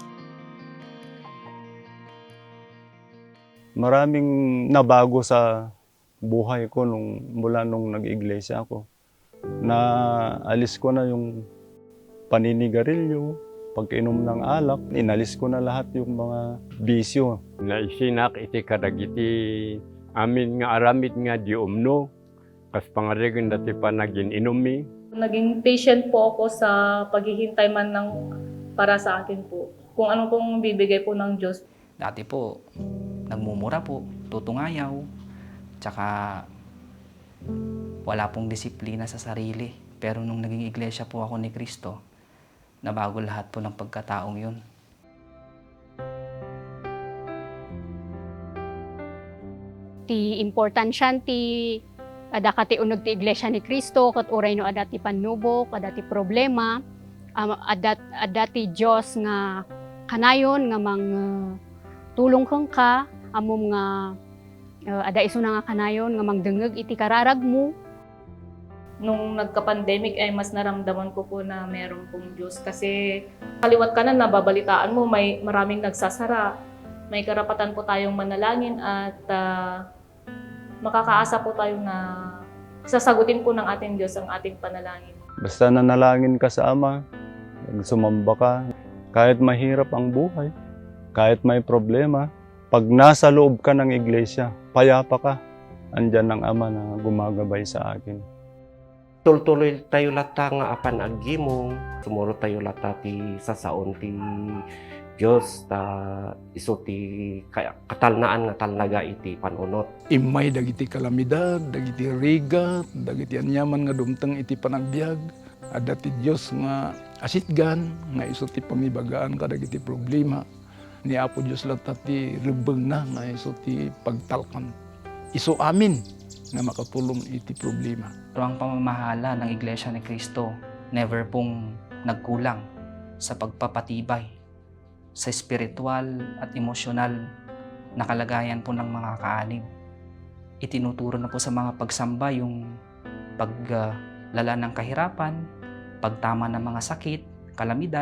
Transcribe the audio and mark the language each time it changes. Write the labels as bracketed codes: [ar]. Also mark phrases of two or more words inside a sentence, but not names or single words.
[tl] Maraming nabago sa buhay ko mula nung nag-iglesia ako. Naalis ko na yung paninigarilyo, pag-inom ng alak, inalis ko na lahat yung mga bisyo. [ilo] Naisinak iti kadagiti amin nga aramid nga di umno, kas pangarigan [tl] dati pa naging inumi. Naging patient po ako sa paghihintay man para sa akin po. Kung ano pong bibigay po ng Diyos. Dati po, nagmumura po, tutungayaw, tsaka wala pong disiplina sa sarili. Pero nung naging iglesia po ako ni Kristo, nabago lahat po ng pagkataong yun. [ilo] Ti importansyan ti ada kati uneg ti iglesia ni Kristo ket uray no ada ti panubok, ada ti problema, ada ti Dios nga kanayon nga mang tulong kang ka amom nga ada iso na nga kanayon nga magdengeg iti kararag mo. [tl] Nung nagka-pandemic ay mas naramdaman ko po na meron pong Diyos kasi kaliwat kanan nababalitaan mo may maraming nagsasara. May karapatan po tayong manalangin at makakaasa po tayo na sasagutin po ng ating Diyos ang ating panalangin. Basta nanalangin ka sa Ama, sumamba ka, kahit mahirap ang buhay, kahit may problema, pag nasa loob ka ng iglesia, payapa ka. Andyan ang Ama na gumagabay sa akin. [ilo] Tultuloy tayo lata nga apan aggimong, tumuro tayo lata ti sasaon ti Diyos ta iso ti katalnaan nga talnaga iti panunot. Imay dagiti kalamidad, dagiti rigat, dagiti anyaman nga dumteng iti panagbiag. Ada ti Dios nga asitgan nga iso ti pamibagaan kadagiti problema. Ni Apo Dios lata ti rebeng na nga iso ti pagtalkan. Iso amin nga makatulong iti problema. [tl] Pero ang pamamahala ng Iglesia ni Kristo, never pong nagkulang sa pagpapatibay sa spiritual at emosyonal na kalagayan po ng mga kaanib. Itinuturo na po sa mga pagsamba yung paglala ng kahirapan, pagtama ng mga sakit, kalamidad.